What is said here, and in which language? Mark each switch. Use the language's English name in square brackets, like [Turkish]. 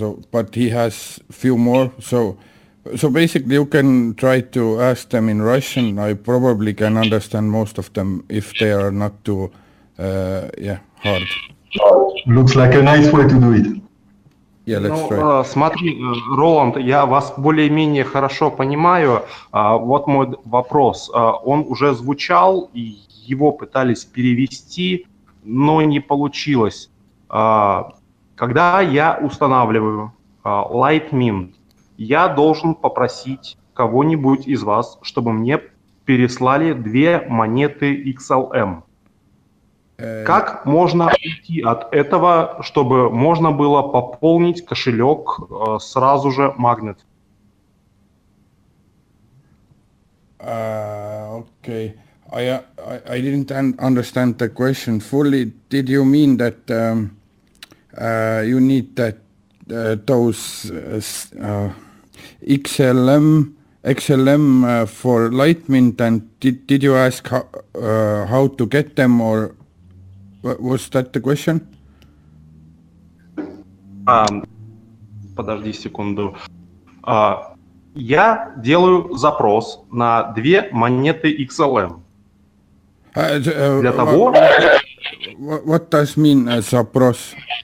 [English] But he has few more. So basically, you can try to ask them in Russian. I probably can understand most of them if they are not too hard. Looks like a nice way to do it. Yeah, let's try. [Russian] Смотри, Роланд, я вас более-менее хорошо понимаю. Вот мой вопрос. Он уже звучал, и его пытались перевести, но не получилось. Когда я устанавливаю Litemint, я должен попросить кого-нибудь из вас, чтобы мне переслали 2 монеты XLM. Как можно уйти от этого, чтобы можно было пополнить кошелек сразу же Magnet? [English] Okay. I didn't understand the question fully. Did you mean that you need that those XLM for Litemint, and did you ask how to get them, or was that the question? [Russian] Подожди секунду. Я делаю запрос на 2 монеты XLM. Для того... [English] What does mean запрос?